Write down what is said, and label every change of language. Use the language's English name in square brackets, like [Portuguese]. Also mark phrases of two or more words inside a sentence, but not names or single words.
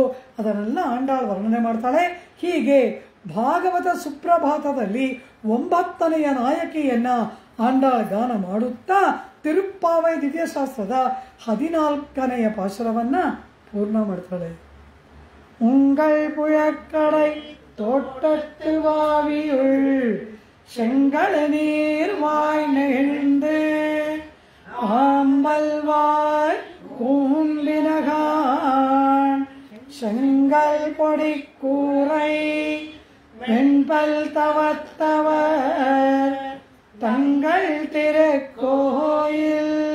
[Kannada] ಅದನ್ನೆಲ್ಲ ಆಂಡಾಳ್ ವರ್ಣನೆ ಮಾಡ್ತಾಳೆ. ಹೀಗೆ ಭಾಗವತ ಸುಪ್ರಭಾತದಲ್ಲಿ 9ನೆಯ ನಾಯಕಿಯನ್ನು ಆಂಡಾಳ್ ಗಾನ ಮಾಡುತ್ತಾ ತಿರುಪ್ಪಾವೈ ದಿವ್ಯಶಾಸ್ತ್ರದ 14ನೆಯ ಪಾಶುರವನ್ನು ಪೂರ್ಣ ಮಾಡ್ತಾಳೆ. [Tamil] ಉಂಗಳ್ புழக்கடை தோட்டத்து வாவியுள் செங்கட நீர் வாய் நெகிழ்ந்து ஆம்பல்வாய் கூம்பினகான் செங்கல் பொடி கூரை வெண்பல் தவத்தவர் தங்கள் திருக்கோயில்